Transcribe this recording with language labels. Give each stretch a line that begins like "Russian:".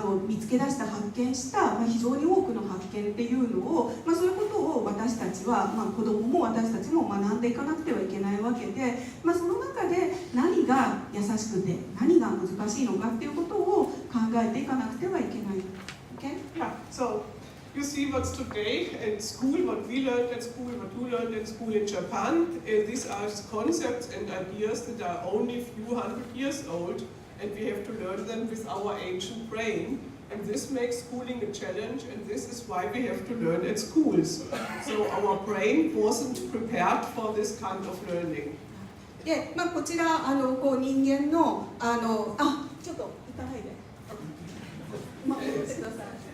Japanese: 見つけ出した発見した、非常に多くの発見っていうのを、そういうことを私たちは、子どもも私たちも学んでいかなくてはいけないわけで、その中で何が優しくて何が難しいのかっていうことを考えていかなくてはいけない。
English: Okay? Yeah, so you see what's today in school, what we learned at school, what you learned in school in Japan. These are concepts and ideas that are only a few hundred years old, and we have to learn them with our ancient brain. And this makes schooling a challenge, and this is why we have to learn at schools. So our brain wasn't prepared for this kind of learning.
Japanese: で、こちら人間のちょっと行かないで。戻ってください。